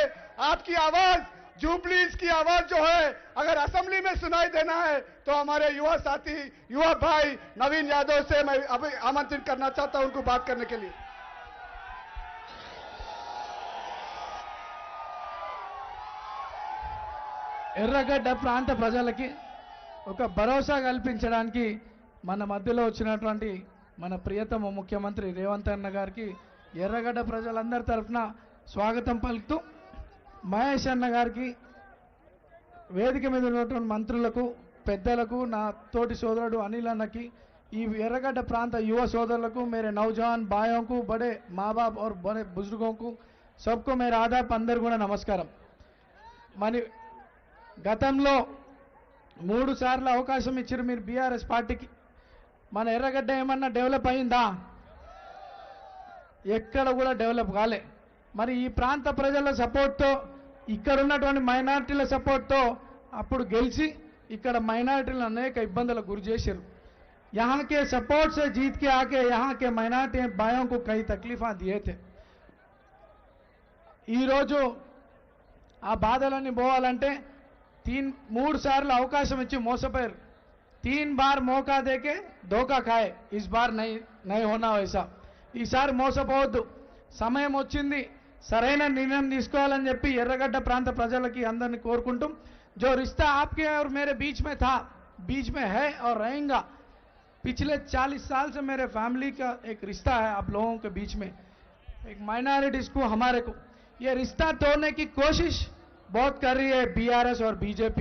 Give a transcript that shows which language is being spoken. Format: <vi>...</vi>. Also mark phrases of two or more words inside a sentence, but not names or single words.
<hi>आपकी आवाज, जुबलीज की आवाज जो है अगर असेंबली में सुनाई देना है तो हमारे युवा साथी, युवा भाई नवीन यादव से मैं अभी आमंत्रित करना चाहता हूं उनको बात करने के लिए।</hi> <te>ఎర్రగడ్డ ప్రాంత ప్రజలకి ఒక భరోసా కల్పించడానికి మన మధ్యలో వచ్చినటువంటి మన ప్రియతమ ముఖ్యమంత్రి రేవంత్ అన్న గారికి ఎర్రగడ్డ ప్రజలందరి తరఫున స్వాగతం పలుకుతూ, మహేష్ అన్న గారికి, వేదిక మీద ఉన్నటువంటి మంత్రులకు, పెద్దలకు, నా తోటి సోదరుడు అనిల్ అన్నకి, ఈ ఎర్రగడ్డ ప్రాంత యువ సోదరులకు,</te> <hi>मेरे नौजवान भाइयों को, बड़े माँ बाप और बड़े बुजुर्गों को, सबको मेरा आदाब अंदर</hi> <te>కూడా నమస్కారం। మరి గతంలో 3 సార్లు అవకాశం ఇచ్చారు మీరు బీఆర్ఎస్ పార్టీకి। మన ఎర్రగడ్డ ఏమన్నా డెవలప్ అయిందా? ఎక్కడ కూడా డెవలప్ కాలే। మరి ఈ ప్రాంత ప్రజల సపోర్ట్తో, ఇక్కడ ఉన్నటువంటి మైనారిటీల సపోర్ట్తో అప్పుడు గెలిచి ఇక్కడ మైనారిటీలను అనేక ఇబ్బందులకు గురి చేశారు।</te> <hi>यहाँ के सपोर्ट से जीत के आके यहाँ के माइनॉरिटी भाइयों को कई तकलीफा दिए थे।</hi> <te>ఈ రోజు ఆ బాధలన్నీ పోవాలంటే 3 సార్లు అవకాశం ఇచ్చి మోసపోయారు।</te> <hi>3 बार मौका देके धोखा खाए, इस बार नहीं होना वैसा।</hi> <te>ఈసారి మోసపోవద్దు, సమయం వచ్చింది, సరైన నిర్ణయం తీసుకోవాలని చెప్పి ఎర్రగడ్డ ప్రాంత ప్రజలకి అందరిని కోరుకుంటూ,</te> <hi>जो रिश्ता आपके और मेरे बीच में था, बीच में है और रहेगा, पिछले 40 साल से मेरे फैमिली का एक रिश्ता है आप लोगों के बीच में, एक माइनॉरिटीज को हमारे को ये रिश्ता तोड़ने की कोशिश बहुत कर रही है बीआरएस और बीजेपी।</hi>